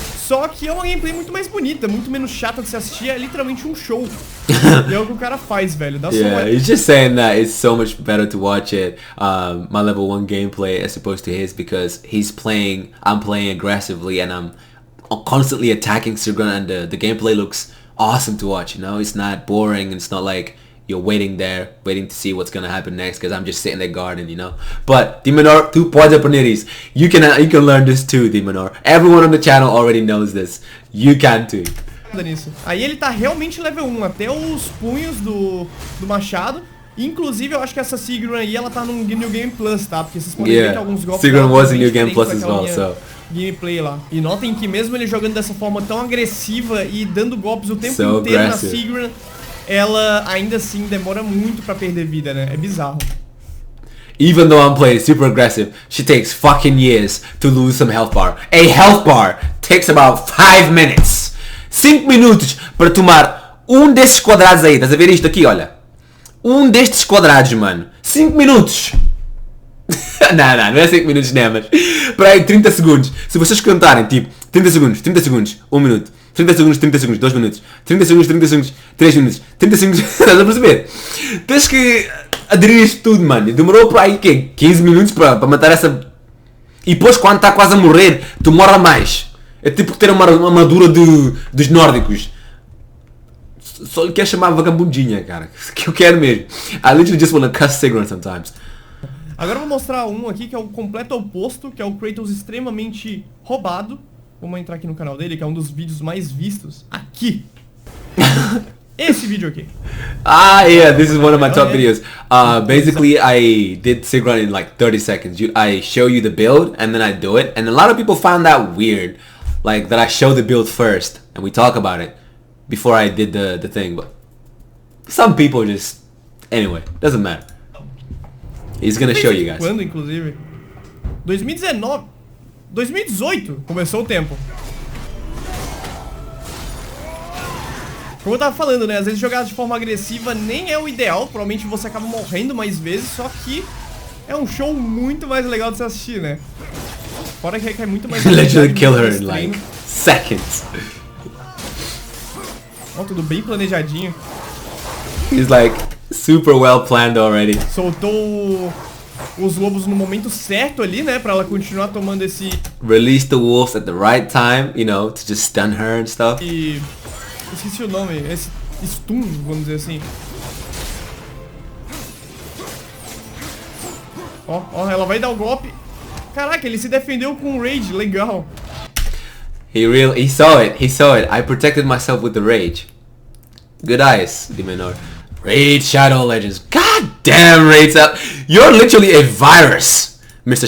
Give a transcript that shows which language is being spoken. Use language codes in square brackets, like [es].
[pt] Só que é uma gameplay muito mais bonita, muito menos chata de se assistir, é literalmente um show. E é o que o cara faz, velho. [en] Yeah, he's just saying that it's so much better to watch it, my level 1 gameplay as opposed to his, because I'm playing aggressively and I'm constantly attacking Sigurd, and the gameplay looks awesome to watch, you know? It's not boring, it's not like you're waiting to see what's gonna happen next, because I'm just sitting there guarding, you know? [pt] But DMENOR, tu pode aprender isso. [en] You can learn this too, DMENOR. Everyone on the channel already knows this. You can too. [pt] Aí ele tá realmente level 1, até os punhos do machado. Inclusive, eu acho que essa Sigurd aí, ela tá no New Game Plus, tá? Porque vocês podem ver que alguns golpes... [en] Sigurd was in New Game Plus as well, so... [pt] gameplay lá. E notem que mesmo ele jogando dessa forma tão agressiva e dando golpes o tempo inteiro na Sigurd, ela ainda assim demora muito pra perder vida, né? É bizarro. [en] Even though I'm playing super aggressive, she takes fucking years to lose some health bar. A health bar takes about 5 minutes. [pt] 5 minutos para tomar um destes quadrados aí. Estás a ver isto aqui, olha? Um destes quadrados, mano. 5 minutos. não é 5 minutos, né, mas... Para aí, 30 segundos. Se vocês contarem, tipo, 30 segundos, 1 minuto. 30 segundos, 2 minutos. 30 segundos, 3 minutos. 30 segundos, estás a perceber? Tens que aderir isto tudo, mano. Demorou para aí, quê? 15 minutos para matar essa... E depois, quando está quase a morrer, tu morra mais. É tipo ter uma armadura dos nórdicos. Só lhe quer chamar vagabundinha, cara. Que eu quero mesmo. [en] I literally just wanna cuss Sigurd sometimes. [pt] Agora eu vou mostrar um aqui que é o completo oposto, que é o Kratos extremamente roubado. Vamos entrar aqui no canal dele, que é um dos vídeos mais vistos. Aqui! Esse vídeo aqui. [en] Yeah, this is one of my top videos. Basically, I did Sigurd in like 30 seconds. I show you the build, and then I do it. And a lot of people found that weird. Like, that I show the build first, and we talk about it before I did the thing. But some people just... Anyway, doesn't matter. He's gonna show you guys. [pt] Quando, inclusive? 2019... 2018 começou o tempo. Como eu tava falando, né? Às vezes jogar de forma agressiva nem é o ideal. Provavelmente você acaba morrendo mais vezes. Só que é um show muito mais legal de se assistir, né? Fora que requer muito mais... [en] Literally kill her in like seconds. [pt] Ó, tudo bem planejadinho. [en] He's like super well planned already. [pt] Soltou os lobos no momento certo ali, né? Pra ela continuar tomando esse... [en] Release the wolves at the right time, you know, to just stun her and stuff. [pt] E... esqueci o nome, esse stun, vamos dizer assim. Ó, ela vai dar o golpe. Caraca, ele se defendeu com rage, legal. [en] He saw it, I protected myself with the rage. Good eyes, DMENOR. Raid Shadow Legends. God damn, Raid Shadow. You're literally a virus, Mr.